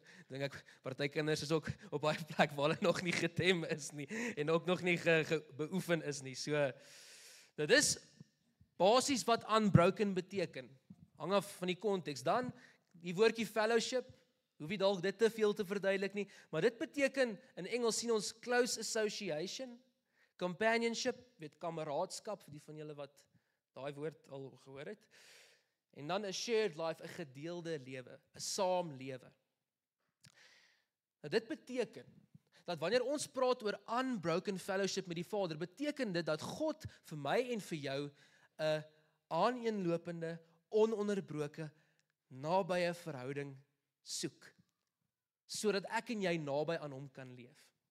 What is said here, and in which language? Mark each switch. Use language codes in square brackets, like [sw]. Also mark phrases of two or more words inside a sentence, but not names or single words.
[af] Dink ek party kinders is ook op baie plek waar hulle nog nie getem is nie en ook nog nie beoefen is nie. So dit is basies wat unbroken beteken. Hang af van die konteks. Dan die woordjie fellowship, hoef jy dalk dit te veel te verduidelik nie, maar dit beteken in Engels sien ons [en] close association, companionship, [af] weet kameraadskap vir die van julle wat daai woord al gehoor het. En dan 'n [en] shared life, [af] 'n gedeelde lewe, 'n saamlewe. Nou dit beteken dat wanneer ons praat oor [en] unbroken fellowship [af] met die Vader, beteken dit dat God vir my en vir jou 'n aaneenlopende, ononderbroke, nabye verhouding soek, sodat ek en jy naby aan hom kan leef.